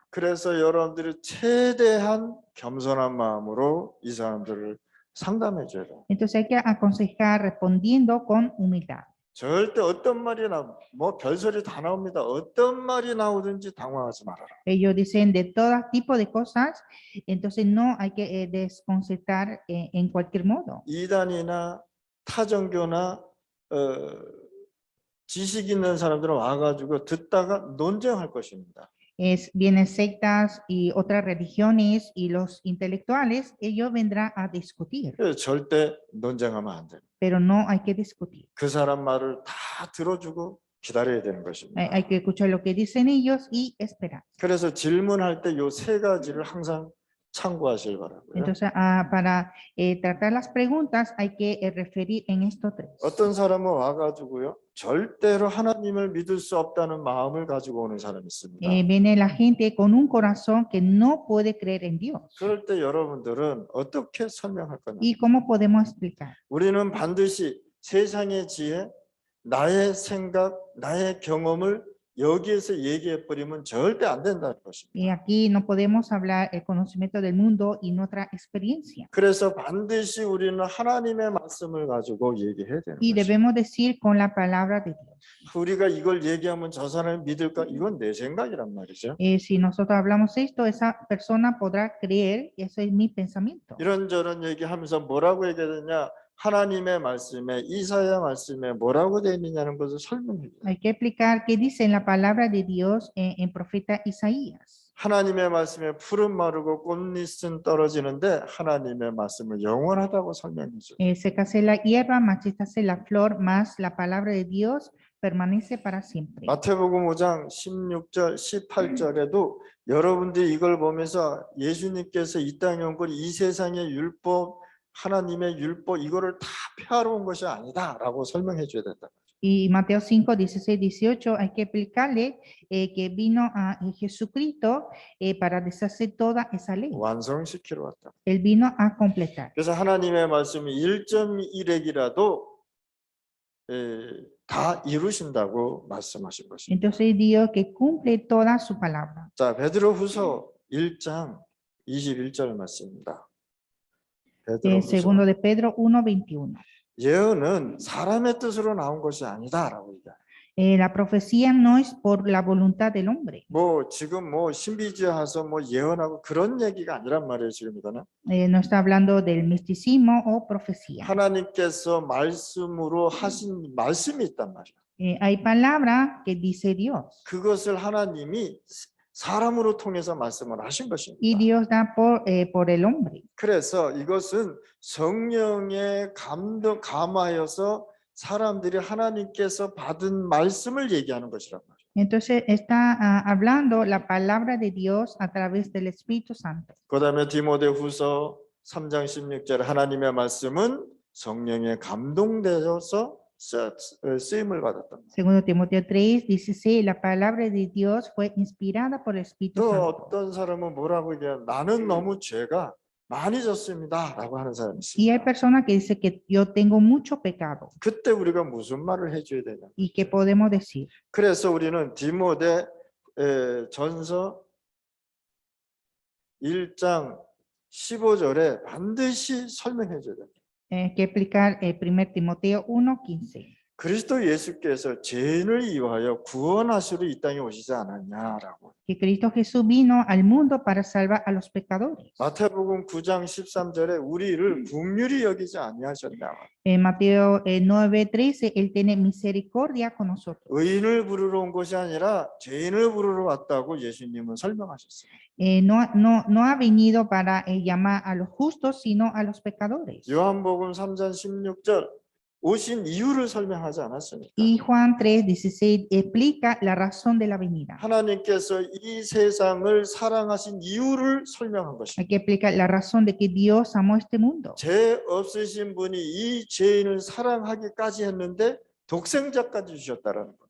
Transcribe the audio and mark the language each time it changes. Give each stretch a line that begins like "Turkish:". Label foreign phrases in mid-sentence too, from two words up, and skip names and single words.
Korean: 그래서 여러분들이 최대한 겸손한 마음으로 이 사람들을 상담해 줘야 돼요.
Spanish: Entonces hay que aconsejar respondiendo con humildad.
Korean: 절대 어떤 말이 뭐 별소리 다 나옵니다. 어떤 말이 나오든지 당황하지 말아라.
Spanish: Ellos dicen de todo tipo de cosas, entonces no hay que desconcertar en cualquier modo.
Korean: 이단이나 타종교나 지식 있는 사람들은 와가지고 듣다가 논쟁할 것입니다.
Spanish: Vienen sectas y otras religiones y los intelectuales, ellos vendrán a discutir,
Korean: 그래서 절대 논쟁하면 안 돼요.
Spanish: pero no hay que discutir.
Korean: 그 사람 말을 다 들어주고 기다려야 되는 것입니다.
Spanish: Hay que escuchar lo que dicen ellos y esperar.
Korean: 그래서 질문할 때 요 세 가지를 항상 참고하실 바라고요.
Spanish: Entonces, para tratar las preguntas hay que referir en estos tres.
Korean: 어떤 사람은 와가지고요 절대로 하나님을 믿을 수 없다는 마음을 가지고 오는 사람이 있습니다.
Spanish: Viene la gente con un corazón que no puede creer en Dios.
Korean: 그럴 때 여러분들은 어떻게 설명할 거냐?
Spanish: ¿Y cómo podemos explicar?
Korean: 우리는 반드시 세상의 지혜, 나의 생각, 나의 경험을 여기에서 얘기해 버리면 절대 안 된다는 것입니다.
Spanish: Y aquí no podemos hablar el conocimiento del mundo y nuestra experiencia.
Korean: 그래서 반드시 우리는 하나님의 말씀을 가지고 얘기해야 되는
Spanish: Y
Korean: 것입니다.
Spanish: debemos decir con la palabra de Dios.
Korean: 우리가 이걸 얘기하면 저 사람이 믿을까? 이건 내 생각이란 말이죠.
Spanish: Si nosotros hablamos esto, esa persona podrá creer, eso es mi pensamiento.
Korean: 이런저런 얘기하면서 뭐라고 얘기하느냐? 하나님의 말씀에 이사야 말씀에 뭐라고 되어 있느냐는 것을 설명해 줘요.
Spanish: Hay que explicar qué dice en la palabra de Dios en profeta Isaías.
Korean: 하나님의 말씀에 풀은 마르고 꽃잎은 떨어지는데 하나님의 말씀은 영원하다고 설명해 줘요.
Spanish: Sécase la hierba, marchítase la flor, mas la palabra de Dios permanece para siempre.
Korean: 마태복음 5장 16절 18절에도 여러분들이 이걸 보면서 예수님께서 이 땅에 온 건 이 세상의 율법 하나님의 율법 이거를 다 폐하러 온 것이 아니다라고 설명해 줘야 된다.
Spanish: Y Mateo 5, 16, 18, hay que explicarle que vino a Jesucristo para deshacer toda esa ley.
Korean: 완성시키러 왔다.
Spanish: Él vino a completar.
Korean: 그래서 하나님의 말씀이 1.1핵이라도 다 이루신다고 말씀하신 것입니다.
Spanish: Entonces Dios que cumple toda su palabra.
Korean: 자, 베드로후서 1장 21절 말씀입니다.
Spanish: Segundo de Pedro 1, 21.
Korean: 예언은 사람의 뜻으로 나온 것이 아니다라고 얘기해요.
Spanish: La profecía no es por la voluntad del hombre.
Korean: 뭐 지금 뭐 신비주의해서 뭐 예언하고 그런 얘기가 아니란 말이에요. 지금 이거는
Spanish: No está hablando del misticismo o profecía.
Korean: 하나님께서 말씀으로 하신 말씀이 있단 말이에요.
Spanish: Hay palabra que dice Dios
Korean: 그것을 하나님이 사람으로 통해서 말씀을 하신
Spanish: y
Korean: 것입니다.
Spanish: Dios da por el hombre.
Korean: 그래서 이것은 성령의 감화여서 사람들이 하나님께서 받은 말씀을 얘기하는 것이란 말이에요.
Spanish: Entonces está hablando la palabra de Dios a través del Espíritu Santo.
Korean: 그다음에 디모데후서 3장 16절 하나님의 말씀은 성령에 감동되어서 쓰임을 받았다.
Spanish: Segundo Timoteo 3:16, la palabra de Dios fue inspirada por el Espíritu
Korean: 또
Spanish: Santo.
Korean: 어떤 사람은 뭐라고 얘기해요? 나는 너무 죄가 많이 졌습니다라고 하는 사람이
Spanish: Y hay
Korean: 있습니다.
Spanish: personas que dicen que yo tengo mucho pecado.
Korean: 그때 우리가 무슨 말을 해줘야 되냐?
Spanish: ¿Y qué podemos decir?
Korean: 그래서 우리는 디모데 전서 1장 15절에 반드시 설명해 줘야 됩니다.
Spanish: Que explicar 1 Timoteo 1:15.
Korean: 그리스도 예수께서 죄인을 위하여 구원하시러 이 땅에 오시지 않았냐라고.
Spanish: Que Cristo Jesús vino al mundo para salvar a los pecadores.
Korean: 마태복음 9장 13절에 우리를 긍휼히 여기지 아니하셨냐.
Spanish: En Mateo 9:13, Él tiene misericordia con nosotros.
Korean: 의인을 부르러 온 것이 아니라 죄인을 부르러 왔다고 예수님은 설명하셨어요.
Spanish: No ha venido para llamar a los justos, sino a los pecadores.
Korean: 요한복음 3장 16절 오신 이유를 설명하지 않았습니까?
Spanish: Y Juan 3:16 explica la razón de la venida.
Korean: 하나님께서 이 세상을 사랑하신 이유를 설명한
Spanish: Hay
Korean: 것입니다.
Spanish: que explicar la razón de que Dios amó este mundo.
Korean: 죄 없으신 분이 이 죄인을 사랑하기까지 했는데 독생자까지 주셨다라는 것.